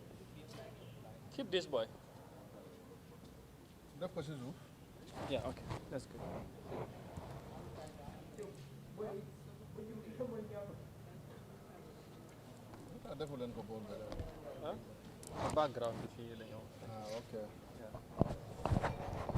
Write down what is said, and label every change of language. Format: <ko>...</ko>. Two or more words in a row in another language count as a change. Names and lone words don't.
<en>Keep this boy.</en> <wo>Def ko ci suuf.</wo> <en>Yeah, okay. That's good.</en> <wo>Defu len ko bol bele.</wo> <en>Huh? The background if you know. Ah, okay. Yeah.</en>